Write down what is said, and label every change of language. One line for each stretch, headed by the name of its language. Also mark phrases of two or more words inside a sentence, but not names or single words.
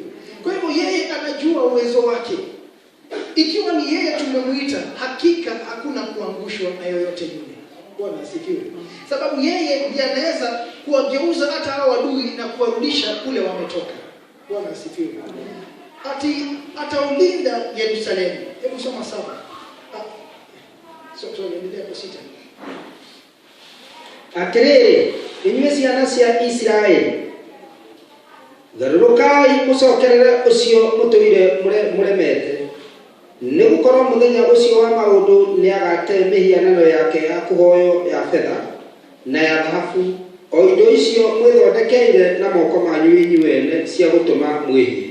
Swahili: Kwa hivyo yeye anajua uwezo wake. Ikiwa ni yeye tumemuita, hakika hakuna kuangushwa na yoyote yule. Bwana asifiwe. Sababu yeye ndiye anaweza kuwageuza hata hao adui na kuwarudisha kule wametoka. Bwana asifiwe. Ati ataulinda Yerusalemu. Hebu soma 7. Endelea kwa 6.
Kikuyu: Atiriri, inyuĩ ciana cia Israeli, garũrũkai mũcokerere ũcio mũtũire mũremete, nĩgũkorwo mũthenya ũcio wa maũndũ nĩagate mĩhianano yake ya kũhoyo ya betha na ya thahabu, o indo icio mwĩthondekeire na moko manyu inyuĩ cia gũtũma mwĩhie.